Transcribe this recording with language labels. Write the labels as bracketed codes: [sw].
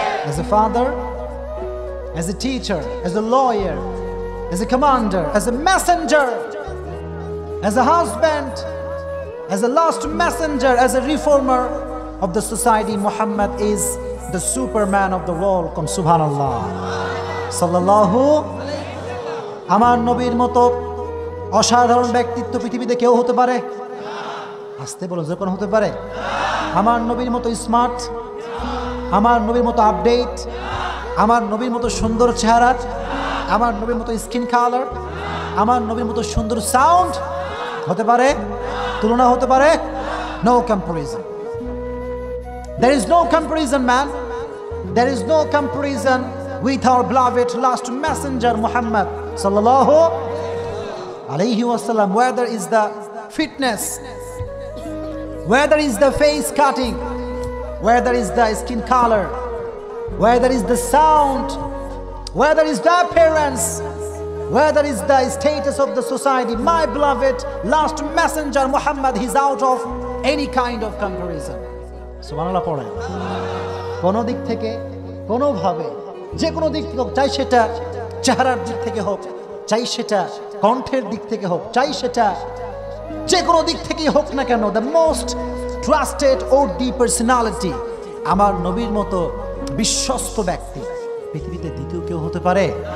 [en] As a father, as a teacher, as a lawyer, as a commander, as a messenger, as a husband, as a last messenger, as a reformer of the society, Muhammad is the superman of the world. Come subhanallah. Sallallahu. [bn] আমার নবীর মতো অসাধারণ ব্যক্তিত্ব পৃথিবীতে কেউ হতে পারে? আসতে বলো, যখন হতে পারে? আমার নবীর মতো স্মার্ট, আমার নবীর মতো আপডেট, আমার নবীর মতো সুন্দর চেহারা, আমার নবীর মতো স্কিন কালার, আমার নবীর মতো সুন্দর সাউন্ড হতে পারে? তুলনা হতে পারে? [en] No comparison. There is no comparison, man. There is no comparison with our beloved last messenger Muhammad sallallahu alayhi wasallam. Whether is the fitness, whether is the face cutting, whether is the skin color, whether is the sound, whether is the appearance, whether is the status of the society, my beloved last messenger Muhammad, he's out of any kind of comparison. [bn] সুবহানাল্লাহ পড়ে। কোনো দিক থেকে, কোনোভাবে, যে কোনো দিক থেকে হোক, চাই সেটা চেহারার দিক থেকে হোক, চাই সেটা কণ্ঠের দিক থেকে হোক, চাই সেটা যে কোনো দিক থেকেই হোক না কেন, [en] the most trusted or the personality, [bn] আমার নবীর মতো বিশ্বস্ত ব্যক্তি পৃথিবীতে দ্বিতীয় কেউ হতে পারে?